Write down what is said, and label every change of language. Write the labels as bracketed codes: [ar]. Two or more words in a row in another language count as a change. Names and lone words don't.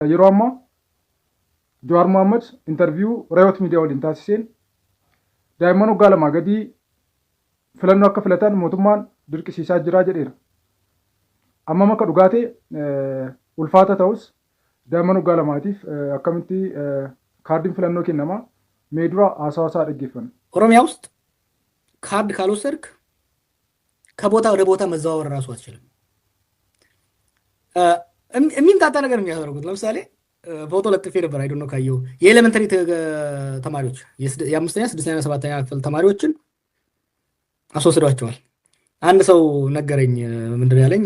[om] yeroo ammaa Jawaar Mohaammed interviyuu Reeyot miidiyaa waliin taasiseen daa'imman waggaa lamaa gadii filannoo akka filatan mootummaan dirqisiisaa jira jedheera. Amma akka dhugaatee ulfaata ta'us daa'imman waggaa lamaatiif akkamitti kaardiin filannoo kennamaa mee dura haasawaasaa dhaggeeffanna. [am] ኦሮሚያ ውስጥ ካርድ ካልወሰድክ ከቦታ ወደ ቦታ መዘዋወር ራሱ አትችልም። የሚምታታ ነገር የሚያደርጉት ለምሳሌ ፎቶ ለጥፌ ነበር። [en] I don't know [am] ካየው የኤሌመንተሪ ተማሪዎች የአምስተኛ ስድስተኛ ሰባተኛ ክፍል ተማሪዎችን አስወስዷቸዋል። አንድ ሰው ነገረኝ። ምንድነው ያለኝ?